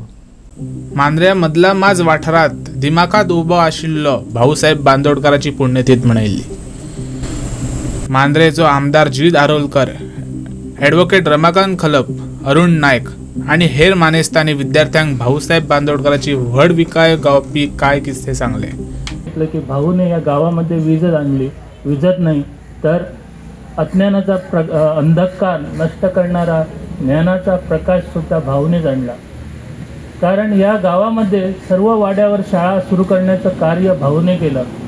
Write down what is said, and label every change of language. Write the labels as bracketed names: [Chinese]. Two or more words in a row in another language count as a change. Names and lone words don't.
[Konkani] मांद्र्या मदला माज वाठारात दिमाखात उबो आशिल्लो भाऊसाहेब बांदोडकराची पुण्यतिथी मनयल्ली। मांद्रेचो आमदार जीद आरोलकर, ॲडव्होकेट रमाकांत खलप, अरुण नायक आणि हेर मानेस्तांनी विद्यार्थ्यांक भाऊसाहेब बांदोडकराची व्हड विकाय गावपी काय किस्से सांगले। [Marathi] की भाऊने या गावामध्ये वीजच आणली, विजत नाही तर अज्ञानाचा अंधकार नष्ट करणारा ज्ञानाचा प्रकाश सुद्धा भाऊनेच आणला। कारण या गावामध्ये सर्व वाड्यावर शाळा सुरू करण्याचं कार्य भाऊने केलं।